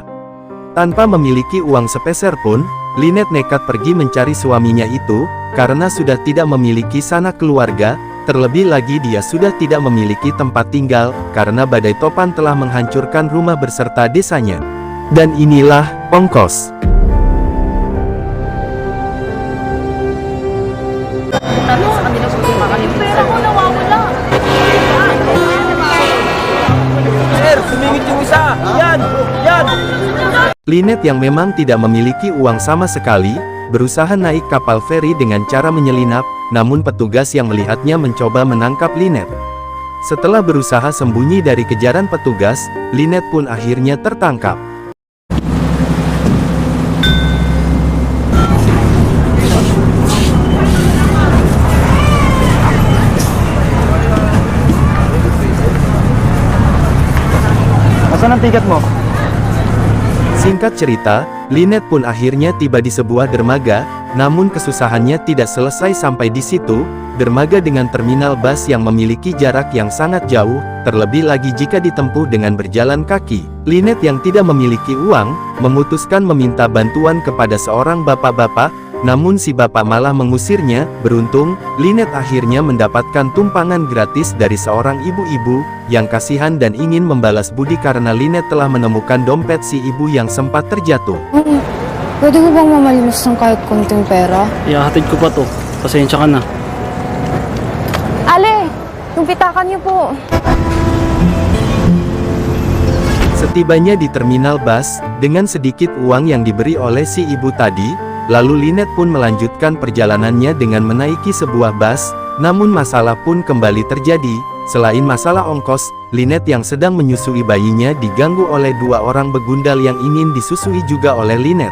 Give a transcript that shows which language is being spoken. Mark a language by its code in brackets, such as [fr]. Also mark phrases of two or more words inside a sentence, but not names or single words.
[id] Tanpa memiliki uang sepeser pun, Lynette nekat pergi mencari suaminya itu, karena sudah tidak memiliki sanak keluarga, terlebih lagi dia sudah tidak memiliki tempat tinggal, karena badai topan telah menghancurkan rumah beserta desanya. Dan inilah, Ongkos. [tl] Sumingit yung isa! Yan! Yan! [id] Lynette yang memang tidak memiliki uang sama sekali, berusaha naik kapal feri dengan cara menyelinap, namun petugas yang melihatnya mencoba menangkap Lynette. Setelah berusaha sembunyi dari kejaran petugas, Lynette pun akhirnya tertangkap. [tl] Asan ang tiket mo? [id] Singkat cerita, Lynette pun akhirnya tiba di sebuah dermaga, namun kesusahannya tidak selesai sampai di situ. Dermaga dengan terminal bus yang memiliki jarak yang sangat jauh, terlebih lagi jika ditempuh dengan berjalan kaki. Lynette yang tidak memiliki uang, memutuskan meminta bantuan kepada seorang bapak-bapak, namun si bapak malah mengusirnya. Beruntung, Lynette akhirnya mendapatkan tumpangan gratis dari seorang ibu-ibu, yang kasihan dan ingin membalas budi karena Lynette telah menemukan dompet si ibu yang sempat terjatuh. [tl] Pwede ko bang mamalimos ng kahit konting pera? Ihahatid ko pa to. Pasensya ka na. Ale! Yung pitakan niyo po! [id] Setibanya di terminal bus, dengan sedikit uang yang diberi oleh si ibu tadi, lalu Lynette pun melanjutkan perjalanannya dengan menaiki sebuah bus, namun masalah pun kembali terjadi. Selain masalah ongkos, Lynette yang sedang menyusui bayinya diganggu oleh dua orang begundal yang ingin disusui juga oleh Lynette.